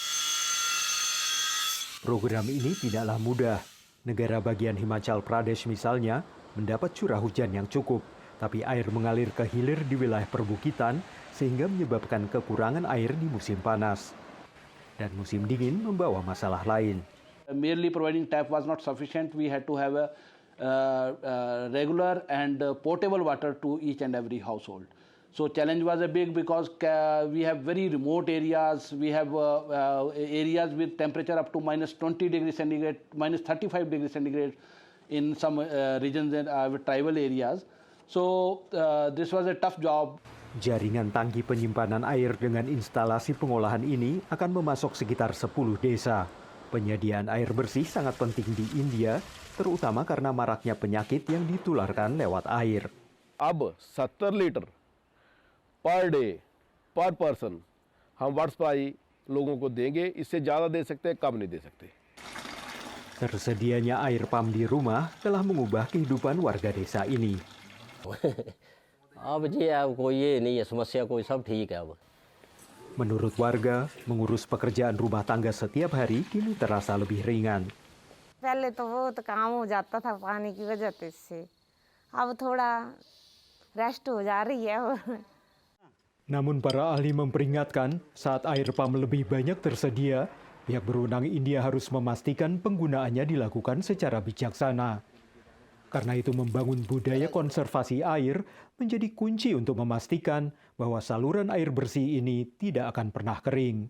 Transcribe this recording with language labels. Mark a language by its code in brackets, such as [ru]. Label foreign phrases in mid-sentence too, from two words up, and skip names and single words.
[id] Program ini tidaklah mudah. Negara bagian Himachal Pradesh misalnya mendapat curah hujan yang cukup, tapi air mengalir ke hilir di wilayah perbukitan sehingga menyebabkan kekurangan air di musim panas. Dan musim dingin membawa masalah lain. [en] Merely providing tap was not sufficient. We had to have a regular and portable water to each and every household. So challenge was a big because we have very remote areas. We have areas with temperature up to -20 degrees centigrade, -35 degrees centigrade in some regions and tribal areas. So this was a tough job. [id] Jaringan tangki penyimpanan air dengan instalasi pengolahan ini akan memasok sekitar 10 desa. Penyediaan air bersih sangat penting di India, terutama karena maraknya penyakit yang ditularkan lewat air. [hi] अब 70 लीटर [en] per day per person [hi] हम [en] water supply [hi] लोगों को देंगे. इससे ज़्यादा दे सकते हैं, कम नहीं दे सकते. [id] Tersedianya air pam di rumah telah mengubah kehidupan warga desa ini. [hi] अब जी अब कोई ये नहीं है समस्या, कोई सब ठीक है अब. [id] Menurut warga, mengurus pekerjaan rumah tangga setiap hari kini terasa lebih ringan. [hi] पहले तो बहुत काम हो जाता था पानी की वजह से, अब थोड़ा रेस्ट हो जा रही है. [id] Namun para ahli memperingatkan, saat air pam lebih banyak tersedia, pihak berwenang India harus memastikan penggunaannya dilakukan secara bijaksana. Karena itu membangun budaya konservasi air menjadi kunci untuk memastikan bahwa saluran air bersih ini tidak akan pernah kering.